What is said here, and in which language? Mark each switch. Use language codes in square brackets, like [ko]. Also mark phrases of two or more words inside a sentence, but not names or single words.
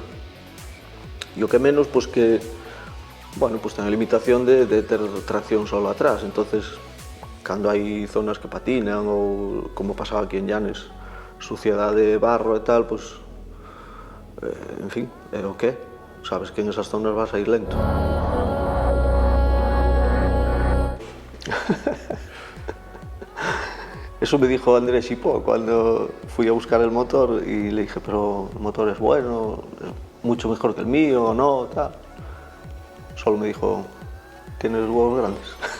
[gl] E o que menos, pois que, bueno, pois ten a limitación de ter tracción solo atrás, entonces cando hai zonas que patinan ou como pasaba aquí en Llanes, suciedade, barro e tal, pois, en fin, é o que é. [es] Sabes que en esas zonas vas a ir lento. Eso me dijo Andrés Xipó cuando fui a buscar el motor y le dije, pero el motor es bueno, es mucho mejor que el mío, ¿no? Tal. Solo me dijo, tienes huevos grandes.